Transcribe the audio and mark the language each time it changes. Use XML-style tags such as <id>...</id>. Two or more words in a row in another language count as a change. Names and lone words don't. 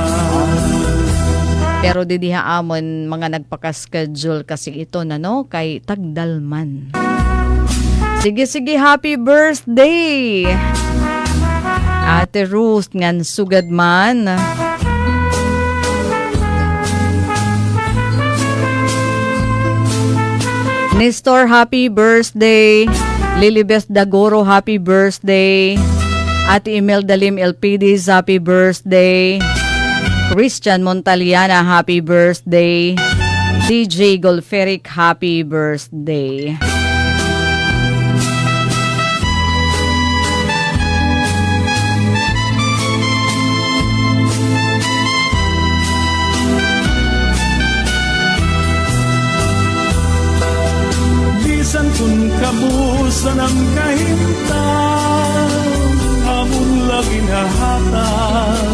<war>Pero didiha amon mga nagpaka-schedule kasi ito kay tagdalman.</war> <en>Sige, happy birthday!</en> <war>Ate Ruth, ngan sugad man. Nestor,</war> <en>happy birthday! Lilibeth Dagoro, happy birthday! Ate Imelda Lim Elpides, happy birthday! Christian Montaliana, happy birthday. DJ Golferic, happy birthday.</en> <war>Bisan kun kabusan ang kahimtang, hamon laging hahatag.</war>